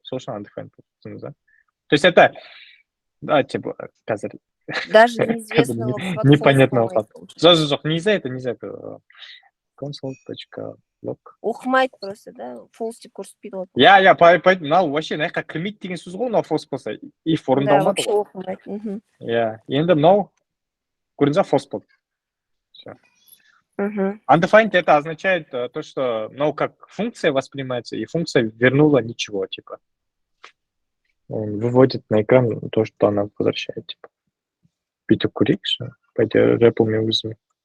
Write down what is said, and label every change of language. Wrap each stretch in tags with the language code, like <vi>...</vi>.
<kk>Сол үшін undefined болды, да?</kk> <ru>То есть это, да, типа,</ru> <kk>қазір</kk> <ru>Даже неизвестного непонятно.</ru> <en>false</en> <ru>Жоқ, нельзя это. Console.log.</ru> <kk>Оқымайды просто, да? False деп көрсетпейді ғой. Я, мынау вообще мына жаққа кірмейді деген сөз ғой, мынау false болса.</kk> <en>If</en> <ru>Да,</ru> <kk>орындалмады</kk> <ru>вообще</ru> <kk>ғой. оқымайды. Я, енді мынау көрдіңіз ба, false болды. Все.</kk> <ru>Undefined это означает то, что, как функция воспринимается, и функция вернула ничего, типа. Он выводит на экран то, что она возвращает, типа. Питер Correction, пойди рэпл мне возьми.</ru>